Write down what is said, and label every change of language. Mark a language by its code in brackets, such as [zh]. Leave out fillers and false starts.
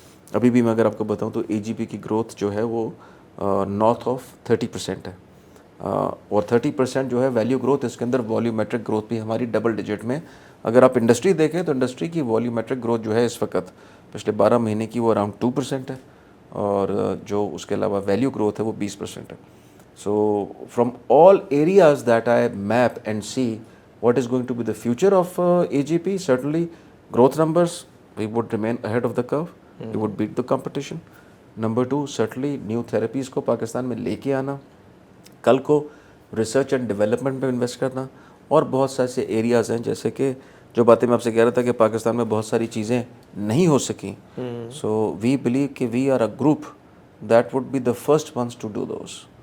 [ur] ابھی بھی میں اگر آپ کو بتاؤں تو اے جی پی کی گروتھ جو ہے وہ نارتھ آف 30% ہے, اور 30% جو ہے ویلیو گروتھ, اس کے اندر والیومیٹرک گروتھ بھی ہماری ڈبل ڈیجٹ میں. اگر آپ انڈسٹری دیکھیں تو انڈسٹری کی والیومیٹرک گروتھ جو ہے اس وقت پچھلے 12 مہینے کی وہ اراؤنڈ 2% ہے, اور جو اس کے علاوہ ویلیو گروتھ ہے وہ 20% ہے. [en] So from all areas that I map and see what is going to be the future of AGP, certainly growth numbers, we would remain ahead of the curve, we would beat the competition. Number 2, certainly new therapies [ur] کو پاکستان میں لے کے آنا, کل کو research and development میں invest کرنا, اور بہت سے ایسے ایریاز ہیں جیسے کہ جو باتیں میں آپ سے کہہ رہا تھا کہ پاکستان میں بہت ساری چیزیں نہیں ہو سکیں. [en] So we believe کہ we are a group that would be the first ones to do those.